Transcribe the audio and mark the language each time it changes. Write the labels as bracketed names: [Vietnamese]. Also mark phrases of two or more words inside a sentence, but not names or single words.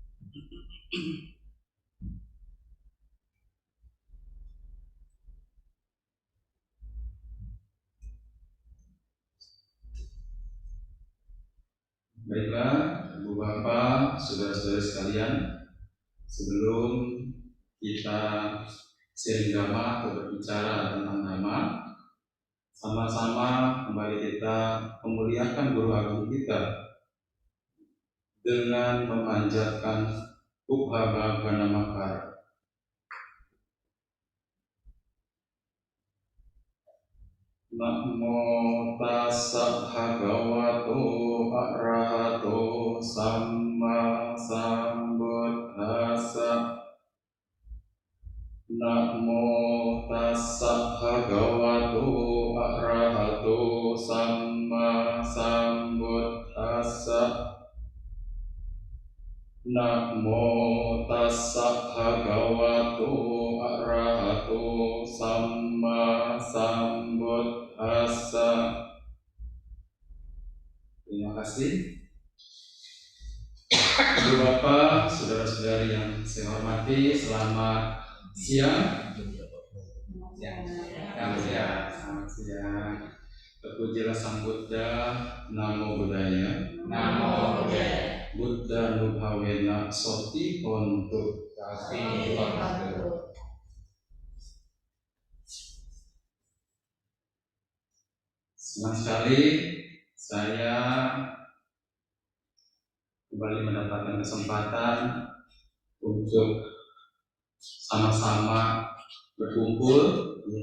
[Indonesian] Baiklah, Ibu Bapak, saudara-saudara sekalian, sebelum kita sharing dhamma atau berbicara tentang dhamma, sama-sama kembali kita memuliakan Guru Agung kita dengan memanjatkan [Pali] Ubhagavana Makara. Namo tassa bhagavato arahato samma sambuddhassa. Namo tassa bhagavato arahato samma sambuddhassa. Namo tassa bhagavato arahato samma sambuddhassa. [Indonesian] Terima kasih. Ibu Bapak, saudara-saudari yang saya hormati, selamat siang. Selamat siang. Terpujilah Sang Buddha, [Pali] Namo Buddhaya. Namo Buddhaya. Buddha Nubhawena Soti Hontu. [Indonesian] Senang sekali saya kembali mendapatkan kesempatan untuk sama-sama berkumpul